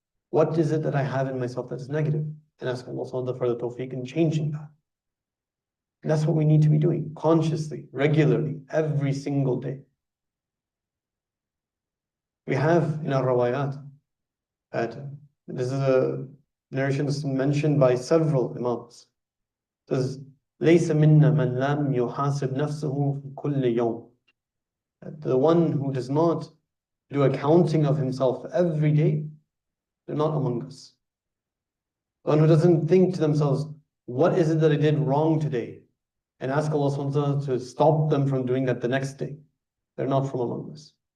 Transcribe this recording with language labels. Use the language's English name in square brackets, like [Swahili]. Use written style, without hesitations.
[English] What is it that I have in myself that is negative, and ask Allah subhanahu wa ta'ala for the tawfiq in changing that. And that's what we need to be doing, consciously, regularly, every single day. We have in our rawayat that this is a narration mentioned by several imams. It says, [Arabic] لَيْسَ مِنَّا مَنْ لَمْ يُحَاسِبْ نَفْسَهُ فِي كُلِّ يَوْمٍ. [English] The one who does not do accounting of himself every day, they're not among us. The one who doesn't think to themselves, what is it that I did wrong today? And ask Allah subhanahu wa ta'ala to stop them from doing that the next day. They're not from among us.